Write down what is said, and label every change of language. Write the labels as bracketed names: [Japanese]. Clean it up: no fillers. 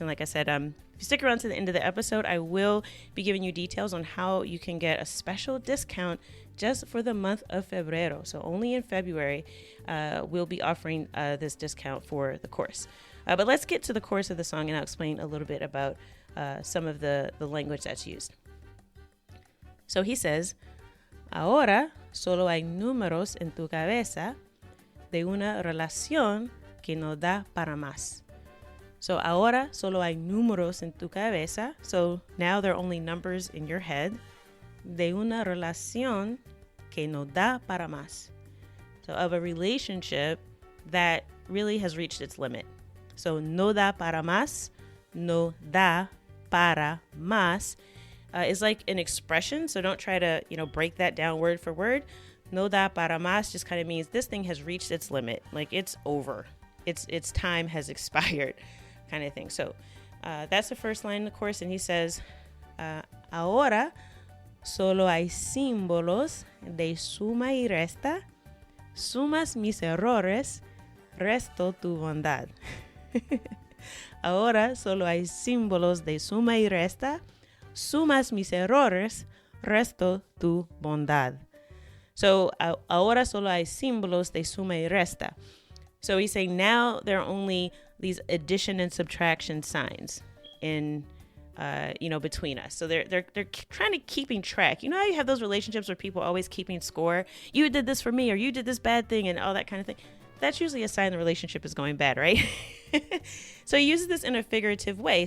[English] And like I said, if you stick around to the end of the episode, I will be giving you details on how you can get a special discount just for the month of Febrero. So only in February, we'll be offering this discount for the course. But let's get to the chorus of the song and I'll explain a little bit about some of the language that's used. So he says, [Spanish] Ahora solo hay números en tu cabeza de una relación que no da para más. So ahora solo hay números en tu cabeza. [English] So now there are only numbers in your head [Spanish] de una relación que no da para más. [English] So of a relationship that really has reached its limit. [Spanish] So no da para más, no da para más. [English] Is like an expression, so don't try to, break that down word for word. [Spanish] No da para más [English] just kind of means this thing has reached its limit, like it's over, its time has expired, kind of thing. So that's the first line in the chorus, and he says, [Spanish] ahora solo hay símbolos de suma y resta, sumas mis errores, resto tu bondad. Ahora solo hay símbolos de suma y resta, sumas mis errores, resto tu bondad. So, ahora solo hay símbolos de suma y resta. [English] So he's saying now there are only these addition and subtraction signs in between us. So they're trying to keeping track. You know how you have those relationships where people are always keeping score? You did this for me, or you did this bad thing, and all that kind of thing. That's usually a sign the relationship is going bad, right? So he uses this in a figurative way.